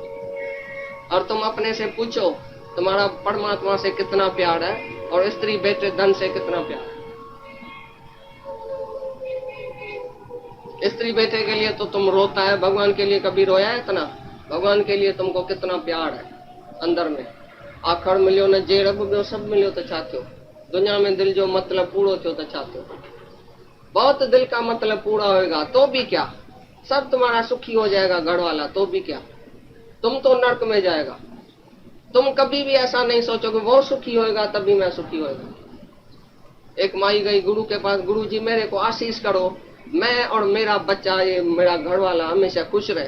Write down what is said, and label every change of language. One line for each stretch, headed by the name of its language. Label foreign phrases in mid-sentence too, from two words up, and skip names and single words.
Hindi: और तुम अपने से पूछो तुम्हारा परमात्मा से कितना प्यार है और स्त्री बेटे धन से कितना प्यार है। स्त्री बेटे के लिए तो तुम रोता है, भगवान के लिए कभी रोया है इतना? भगवान के लिए तुमको कितना प्यार है अंदर में।
Sindhi: आखिर मिलियो न जे रब ॿियो सब मिलियो
Hindi: तो चाहते हो,
Sindhi: दुनिया में दिल जो मतलब पूरो थियो
Hindi: तो चाहते हो। बहुत दिल का मतलब पूरा होएगा तो भी क्या, सब तुम्हारा सुखी हो जाएगा घर वाला तो भी क्या, तुम तो नर्क में जाएगा। तुम कभी भी ऐसा नहीं सोचो कि वो सुखी होएगा तभी मैं सुखी होएगा। एक माई गई गुरु के पास, गुरु जी मेरे को आशीष करो, मैं और मेरा बच्चा, ये मेरा घर वाला हमेशा खुश रहे।